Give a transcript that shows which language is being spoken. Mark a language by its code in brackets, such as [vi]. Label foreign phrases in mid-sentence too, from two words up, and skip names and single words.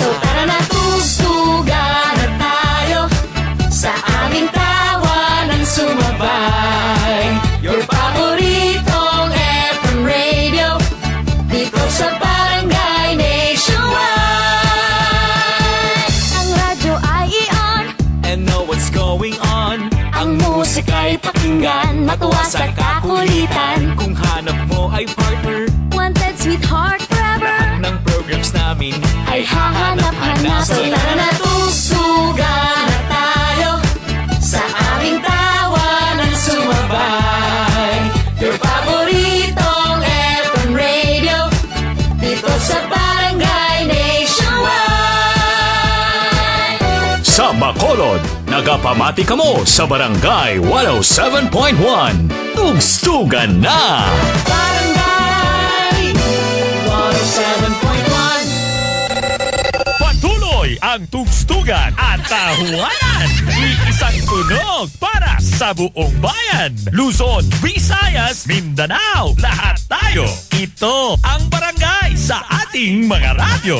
[tl] so tara na tugstugan na tayo, sa aming tawanan sumabay. Your paboritong FM radio, dito sa Barangay Nationwide. Ang radyo ay i-on, [en] And know what's going on. [tl] ang musika'y pakinggan, matuwa sa kakulitan. Kung hanap mo ay partner, [en] Wanted sweetheart forever, [tl] lahat ng programs namin ay hahanap-hanap. So tara na tugsugan na tayo, sa aming tawanan sumabay. Your paboritong FM radio, dito sa Barangay Nationwide. [hil] Sa Bacolod, nagapamati kamo sa Barangay 107.1. [tl] Tugstugan na! Barangay 107.1. Patuloy ang tugstugan at tahuanan. Iisang tunog para sa buong bayan. Luzon, Visayas, Mindanao, lahat tayo. Ito ang barangay sa ating mga radyo.